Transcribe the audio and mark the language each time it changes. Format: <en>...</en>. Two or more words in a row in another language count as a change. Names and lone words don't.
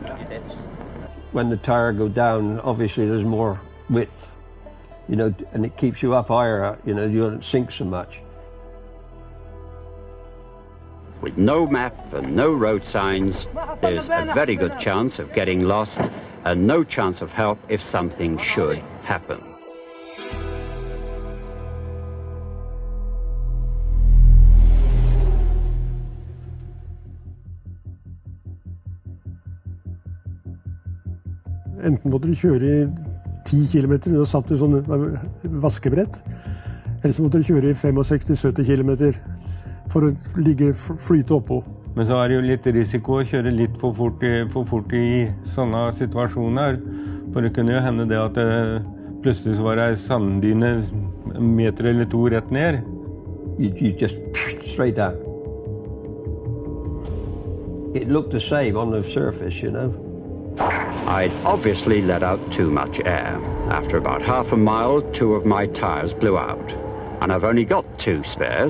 <en>When the tire go down, obviously there's more width, you know, and it keeps you up higher, you know, you don't sink so much. With no map and no road signs, there's a very good chance of getting lost and no chance of help if something should happen.</en> <no>Enten måtte du kjøre i 10 kilometer, og satt i sånne vaskebrett, eller så måtte du kjøre i 65-70 kilometer for å flyte oppå. Men så er det jo litt risiko å kjøre litt for fort i sånne situasjoner, for det kunne jo hende det at det plutselig så var det en sanddyne en meter eller to rett ned.</no> <en>You just straight down. It looked the same on the surface, you know. I'd obviously let out too much air. After about half a mile, 2 of my tyres blew out. And I've only got 2 spares.</en>